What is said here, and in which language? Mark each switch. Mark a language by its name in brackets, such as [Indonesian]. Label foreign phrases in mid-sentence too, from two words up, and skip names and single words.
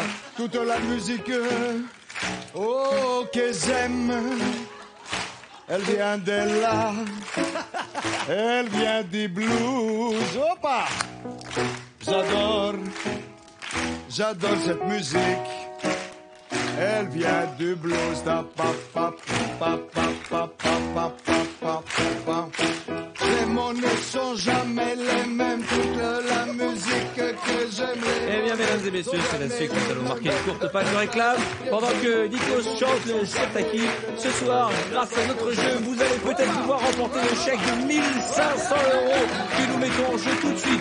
[French] Toute la musique, oh que j'aime, elle vient de là, elle vient du blues. Opa, j'adore cette musique. Elle vient du blues. Da, pa, pa, pa, pa, pa, pa, pa, pa, pa, pa. Les mots ne sont jamais les mêmes. Toute la musique que j'aime. Eh bien, mesdames et messieurs. c'est la suite. Nous allons marquer une courte page de réclame pendant que Nikos chante le Septaki. Ce soir, grâce à notre jeu, vous allez peut-être pouvoir remporter le chèque de 1500 € que nous mettons en jeu tout de suite.